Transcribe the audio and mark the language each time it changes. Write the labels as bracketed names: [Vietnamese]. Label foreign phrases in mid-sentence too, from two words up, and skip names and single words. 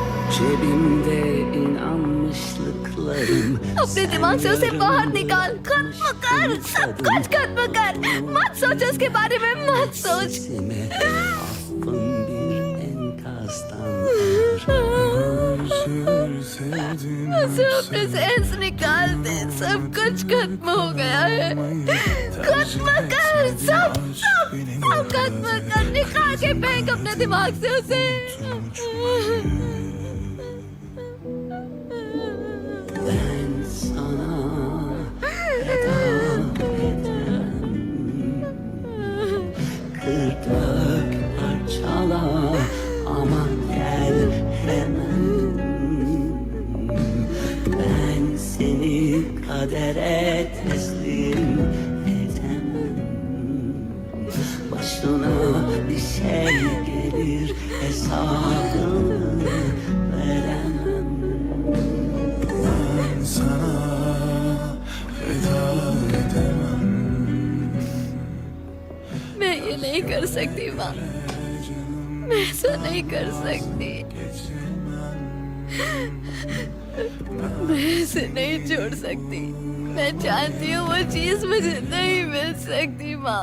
[Turkish] Cebimde inanmışlıklarım. [Hindi] अपने दिमाग से उसे बाहर निकाल, खत्म कर, सब कुछ खत्म कर। मत सोच उसके बारे में, मत सोच। [Turkish] Sesime affın bir enkazdan [Hindi] उसे अपने जहन से निकाल दे, सब कुछ खत्म हो गया है। खत्म कर, सब खत्म कर, निकाल के फेंक अपने दिमाग से उसे। [Turkish] ben sana veda edemem. Kır dök parçala ama gel hemen. Ben seni kadere teslim edemem. Başına bir şey gelir hesabını veremem. Ben sana veda edemem. [Hindi] मैं ये नहीं कर सकती माँ, मैं ऐसा नहीं कर सकती। मैं इसे नहीं छोड़ सकती। मैं जानती हूँ वो चीज मुझे नहीं मिल सकती माँ।